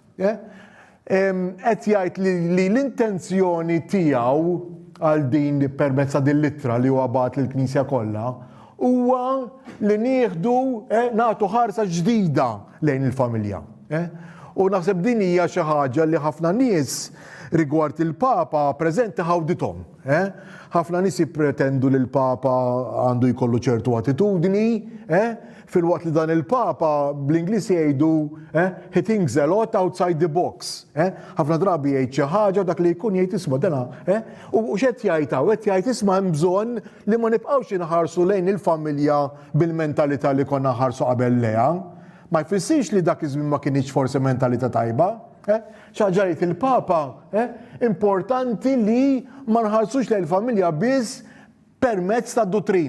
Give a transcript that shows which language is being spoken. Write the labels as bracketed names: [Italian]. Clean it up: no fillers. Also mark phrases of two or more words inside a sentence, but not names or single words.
[Maltese] Qed jgħid li l-intenzjoni tiegħu għal din permezz din littra li huwa bagħat lill-Knisja kollha huwa li nieħdu nagħtu ħarsa ġdida lejn il-familja. U naħseb din hija xi ħaġa li ħafna nies rigward il-Papa preżenti ħawdithom. Ħafna nies jippretendu li l-Papa għandu jkollu ċertu attitudni, fil-waqt li dan il-Papa bl-Ingliż jgħidu [English] he thinks a lot outside the box. [Maltese] Ħafna drabi jgħid xi ħaġa dak li jkun jgħid isma' dana, u x'qed jgħid hawn qed jgħid isma' hemm bżonn li ma nibqgħux inħarsu lejn il-familja bil-mentalità li konna ħarsu qabel leha. Ma jfissirx li dak iż-żmien ma kienx forsi mentalità tajba. ċaġarit il-Papa, importanti li ma nħarsux lejn il-familja biss permezz ta' dottrina.